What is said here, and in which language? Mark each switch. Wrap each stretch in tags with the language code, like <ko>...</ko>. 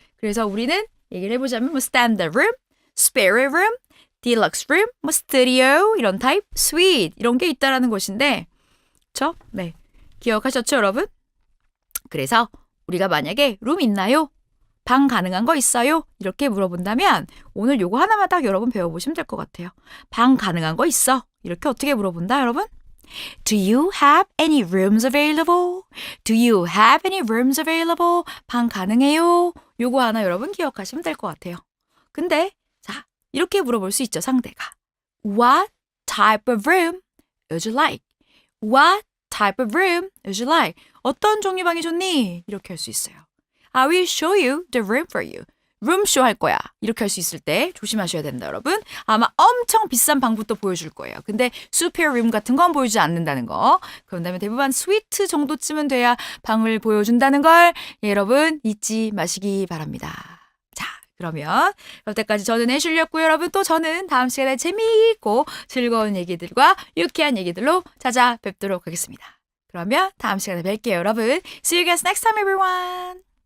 <ko>그래서 우리는 얘기를 해보자면 뭐 standard room, spare room, deluxe room, 뭐 studio 이런 타입, suite 이런 게 있다라는 것인데 네. 기억하셨죠, 여러분? 그래서 우리가 만약에 룸 있나요? 방 가능한 거 있어요? 이렇게 물어본다면 오늘 요거 하나만 딱 여러분 배워보시면 될 것 같아요. 방 가능한 거 있어? 이렇게 어떻게 물어본다 여러분?</ko> <en>Do you have any rooms available? Do you have any rooms available?</en> <ko>방 가능해요? 요거 하나 여러분 기억하시면 될 것 같아요. 근데 자 이렇게 물어볼 수 있죠 상대가.</ko> <en>What type of room would you like? What type of room would you like?</en> <ko>어떤 종류 방이 좋니? 이렇게 할 수 있어요.</ko> <en>I will show you the room for you.</en> <ko>룸쇼 할 거야. 이렇게 할 수 있을 때 조심하셔야 된다, 여러분. 아마 엄청 비싼 방부터 보여줄 거예요. 근데 슈퍼 룸 같은 건 보여주지 않는다는 거. 그런다면 대부분 스위트 정도쯤은 돼야 방을 보여준다는 걸 여러분 잊지 마시기 바랍니다. 자, 그러면 여태까지 저는 애슐리였고요, 여러분. 또 저는 다음 시간에 재미있고 즐거운 얘기들과 유쾌한 얘기들로 찾아뵙도록 하겠습니다. 그러면 다음 시간에 뵐게요, 여러분.</ko> <en>See you guys next time, everyone.</en>